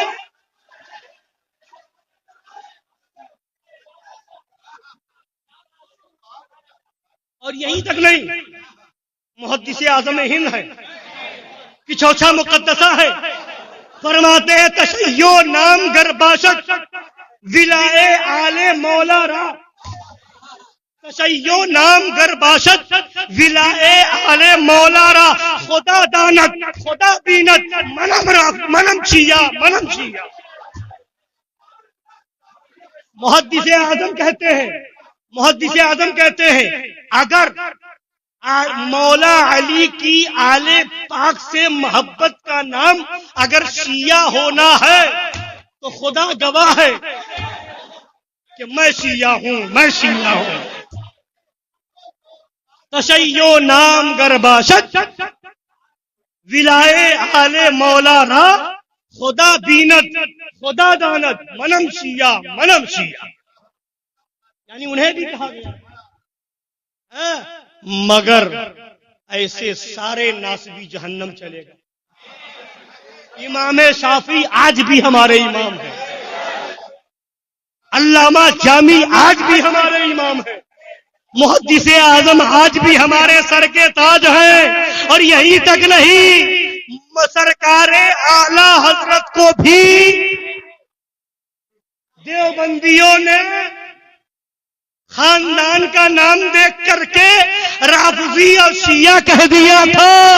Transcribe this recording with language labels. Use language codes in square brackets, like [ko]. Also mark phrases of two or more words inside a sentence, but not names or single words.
[ur] اور یہیں تک نہیں، محدث اعظم ہند ہے کہ چوچھا مقدسہ ہے، فرماتے ہیں [fa] تشیع نام گر باشد ولائے آل مولا را، تشیع نام گر باشد ولائے آل مولا را، خدا دانت خدا بینت منم چیا منم چیا۔ [ur] محدث اعظم کہتے ہیں اگر مولا علی کی آل پاک سے محبت کا نام اگر شیعہ ہونا ہے تو خدا گواہ ہے کہ میں شیعہ ہوں۔ [fa] تشیع نام گر باشد ولائے آل مولا را خدا بینت خدا دانت منم شیعہ منم شیعہ، [ur] یعنی انہیں بھی کہا گیا مگر ایسے سارے ناسبی جہنم چلے گا۔ امام شافعی آج بھی ہمارے امام ہیں، علامہ جامی آج بھی ہمارے امام ہیں، محدث اعظم آج بھی ہمارے سر کے تاج ہیں، اور یہی تک نہیں، سرکار اعلی حضرت کو بھی دیوبندیوں نے خاندان کا نام دیکھ کر کے رافضی اور شیعہ کہہ دیا تھا،